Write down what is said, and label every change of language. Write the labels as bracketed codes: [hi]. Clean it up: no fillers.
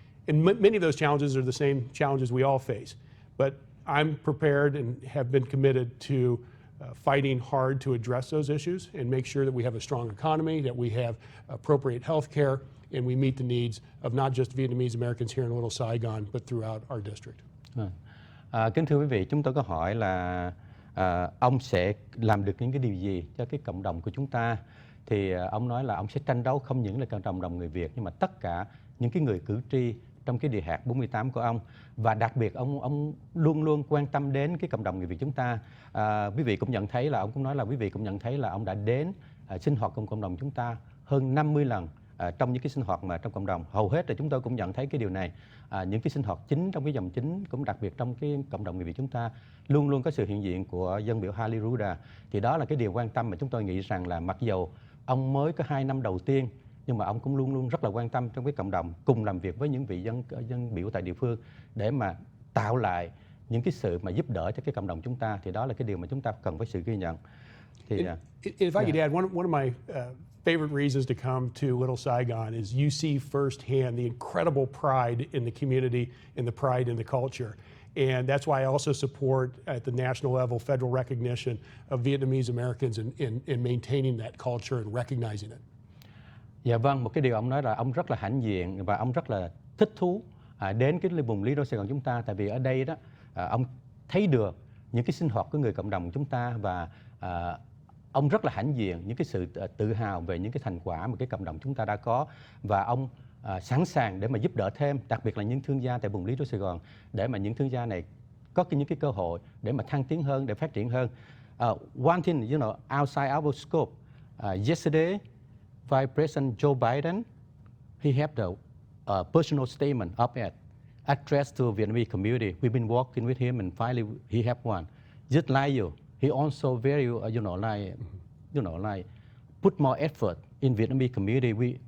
[en] And many of those challenges are the same challenges we all face. But I'm prepared and have been committed to fighting hard to address those issues and make sure that we have a strong economy, that we have appropriate health care, and we meet the needs of not just Vietnamese Americans here in Little Saigon, but throughout our district. [vi] Kính thưa quý vị, chúng tôi có hỏi là ông sẽ làm được những cái điều gì cho cái cộng đồng của chúng ta. Thì ông nói là ông sẽ tranh đấu không những là cộng đồng người Việt, nhưng mà tất cả những cái người cử tri trong cái địa hạt 48 của ông. Và đặc biệt ông luôn luôn quan tâm đến cái cộng đồng người Việt chúng ta. Quý vị cũng nhận thấy là ông cũng nói là quý vị cũng nhận thấy là ông đã đến sinh hoạt cùng cộng đồng chúng ta hơn 50 lần trong những cái sinh hoạt mà trong cộng đồng. Hầu hết là chúng tôi cũng nhận thấy cái điều này. Những cái sinh hoạt chính trong cái dòng chính, cũng đặc biệt trong cái cộng đồng người Việt chúng ta, luôn luôn có sự hiện diện của dân biểu Harley Ruda. Thì đó là cái điều quan tâm mà chúng tôi nghĩ rằng là mặc dầu ông mới có 2 năm đầu tiên, nhưng mà ông cũng luôn luôn rất là quan tâm trong cái cộng đồng, cùng làm việc với những vị dân biểu tại địa phương để mà tạo lại những cái sự mà giúp đỡ cho cái cộng đồng chúng ta. Thì đó là cái điều mà chúng ta cần phải sự ghi nhận. Thì [en] if I could add, one of my favorite reasons to come to Little Saigon is you see firsthand the incredible pride in the community and the pride in the culture. And that's why I also support at the national level federal recognition of Vietnamese Americans in maintaining that culture and recognizing it. [vi] Dạ vâng, một cái điều ông nói là ông rất là hãnh diện và ông rất là thích thú đến cái vùng Lý Đô Sài Gòn chúng ta, tại vì ở đây đó ông thấy được những cái sinh hoạt của người cộng đồng của chúng ta và ông rất là hãnh diện những cái sự tự hào về những cái thành quả mà cái cộng đồng chúng ta đã có, và ông sẵn sàng để mà giúp đỡ thêm, đặc biệt là những thương gia tại vùng Lý Đô Sài Gòn, để mà những thương gia này có những cái cơ hội để mà thăng tiến hơn, để phát triển hơn. [en] One thing, you know, outside our scope, yesterday, Vice President Joe Biden, he had a personal statement op-ed addressed to Vietnamese community. We've been working with him, and finally he had one. Just like you, he also very, like put more effort in Vietnamese community.